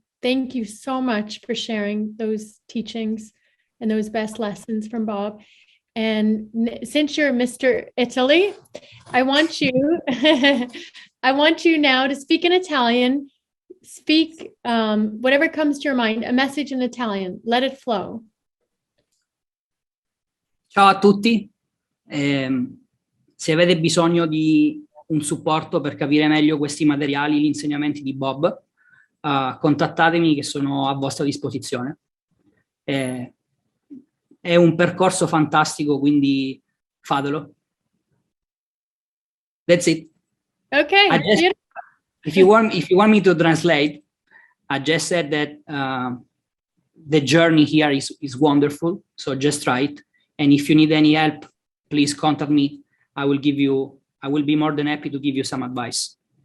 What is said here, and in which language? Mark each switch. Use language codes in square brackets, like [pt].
[en] Thank you so much for sharing those teachings and those best lessons from Bob. And since you're Mr. Italy, I want you now to speak in Italian. Speak whatever comes to your mind, a message in Italian. Let it flow. [it] Ciao a tutti. Se avete bisogno di un supporto per capire meglio questi materiali, gli insegnamenti di Bob, contattatemi che sono a vostra disposizione. È un percorso fantastico, quindi fatelo. [en] That's it. Okay. If you want me to translate, I just said that the journey here is wonderful. So just try it. And if you need any help, please contact me. I will be more than happy to give you some advice.